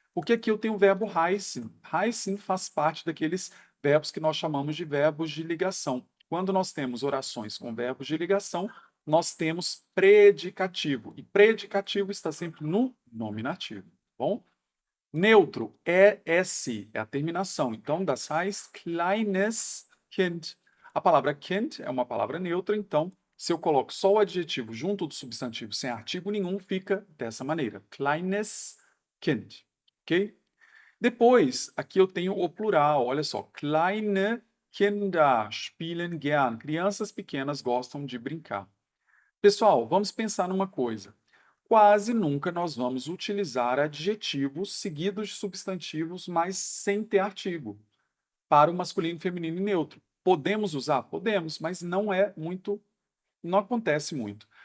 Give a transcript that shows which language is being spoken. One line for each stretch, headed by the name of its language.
Portuguese: Porque aqui eu tenho o verbo heißen. Heißen faz parte daqueles verbos que nós chamamos de verbos de ligação. Quando nós temos orações com verbos de ligação, nós temos predicativo. E predicativo está sempre no nominativo, tá bom? Neutro, ES, é a terminação.
German: Então, das heißt kleines Kind.
Portuguese: A palavra Kind é uma palavra neutra, então, se eu coloco só o adjetivo junto do substantivo sem artigo nenhum, fica dessa maneira.
German: Kleines Kind,
Portuguese: ok? Depois, aqui eu tenho o plural, olha só.
German: Kleine Kinder spielen gern.
Portuguese: Crianças pequenas gostam de brincar. Pessoal, vamos pensar numa coisa. Quase nunca nós vamos utilizar adjetivos seguidos de substantivos, mas sem ter artigo, para o masculino, feminino e neutro. Podemos usar? Podemos, mas não acontece muito.